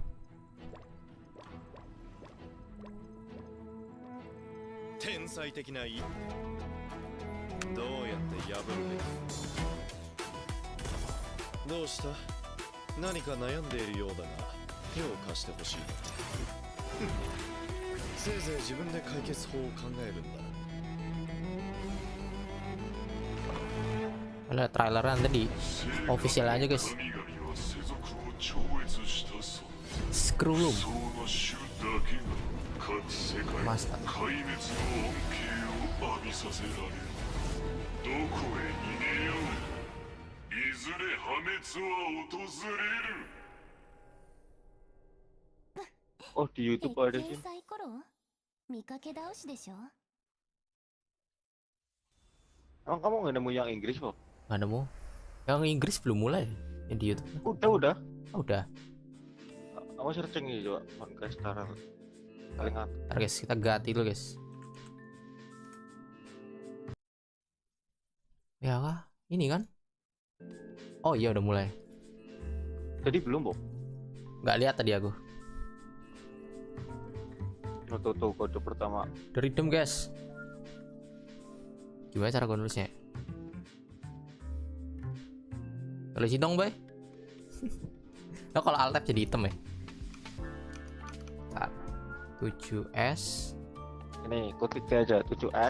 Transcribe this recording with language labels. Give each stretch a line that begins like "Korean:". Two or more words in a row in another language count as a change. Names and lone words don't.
Japanese: 天才的な一歩、どうやって破るべき？どうした？何か悩んでいるようだが手を貸してほしい。せいぜい自分で解決法を考えるんだ。
Indonesian: Lihat trailernya nanti di official aja guys. Scrollum Master. Oh di YouTube ada sih.
Japanese: 見かけ倒しでしょ。
Indonesian: Emang kamu nggak nemu yang Inggris kok? Nggak nemu. Yang Inggris belum mulai yang di YouTube. Udah. Oh, udah. Aku searching nih coba Honkai sekarang. Paling apa? Ntar guys, kita ganti dulu guys. Ya kah? Ini kan? Oh iya udah mulai. Jadi belum, Bob? Nggak lihat tadi aku. Tuh kode pertama. The Rhythm guys. Gimana cara gue nulisnya? Tulis dong, Bay. Nah, kalau alt tab jadi hitam ya. 7S. Ini ketik aja 7S.